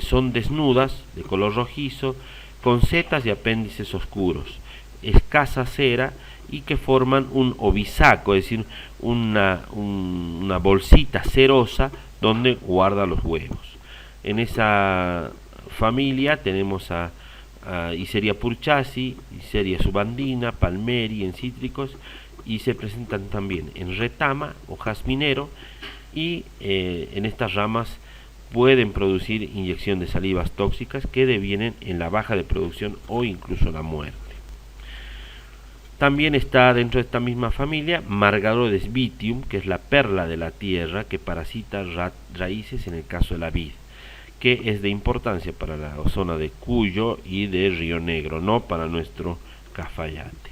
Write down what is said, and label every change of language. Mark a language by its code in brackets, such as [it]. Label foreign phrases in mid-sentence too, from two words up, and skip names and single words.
[es] Son desnudas, de color rojizo, con setas y apéndices oscuros, escasa cera, y que forman un obisaco, es decir, una bolsita cerosa donde guarda los huevos. En esa familia tenemos a Iseria purchasi, Iseria subandina, palmeri en cítricos, y se presentan también en retama o jazminero, y en estas ramas pueden producir inyección de salivas tóxicas que devienen en la baja de producción o incluso la muerte. También está dentro de esta misma familia Margarodes vitium, que es la perla de la tierra que parasita raíces en el caso de la vid, que es de importancia para la zona de Cuyo y de Río Negro, no para nuestro Cafayate.